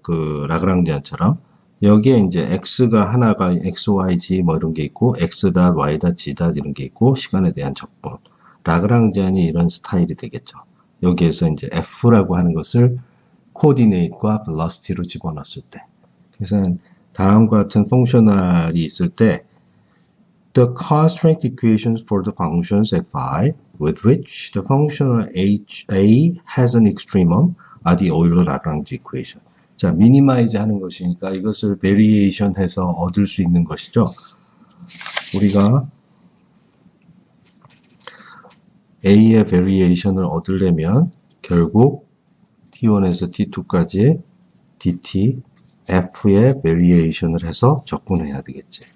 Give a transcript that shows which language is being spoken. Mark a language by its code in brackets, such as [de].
[ko] 그 라그랑지안처럼 여기에 이제 x가 하나가 x, y, z 뭐 이런 게 있고 x 닷, y 닷, z 닷 이런 게 있고 시간에 대한 적분. 라그랑지안이 이런 스타일이 되겠죠. 여기에서 이제 f라고 하는 것을 코디네이트과 velocity로 집어넣었을 때. 그래서 다음과 같은 펑셔널이 있을 때 [en] the constraint equations for the functions fi with which the functional a has an extremum are the Euler-Lagrange equation. [ko] 자, 미니마이즈 하는 것이니까 이것을 베리에이션 해서 얻을 수 있는 것이죠. 우리가 A의 베리에이션을 얻으려면 결국 T1에서 T2까지 dt F의 베리에이션을 해서 적분해야 되겠지.